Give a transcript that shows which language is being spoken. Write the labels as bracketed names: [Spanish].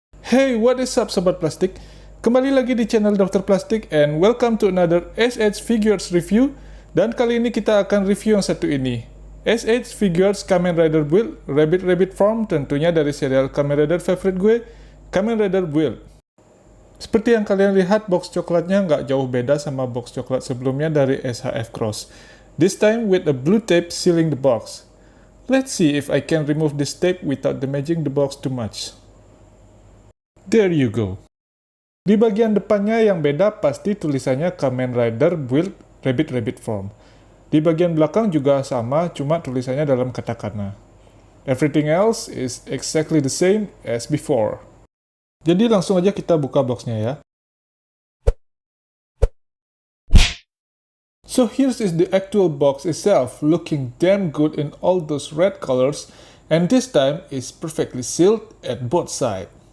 [English] Hey, what is up Sobat Plastik? [Indonesian] Kembali lagi di channel [English] Dr. Plastik and welcome to another SH Figures review. [Indonesian] Dan kali ini kita akan review yang satu ini. SH Figures Kamen Rider Build Rabbit Form, tentunya dari serial Kamen Rider favorite gue, Kamen Rider Build. Seperti yang kalian lihat, box coklatnya nggak jauh beda sama box coklat sebelumnya dari SHF Cross. [English] This time with a blue tape sealing the box. Let's see if I can remove this tape without damaging the box too much. There you go. [Indonesian] Di bagian depannya yang beda pasti tulisannya Kamen Rider Build Rabbit Form. Di bagian belakang juga sama, cuma tulisannya dalam katakana. [English] Everything else is exactly the same as before. [Indonesian] Jadi langsung aja kita buka boxnya ya. [English] So here's the actual box itself, looking damn good in all those red colors, and this time is perfectly sealed at both sides.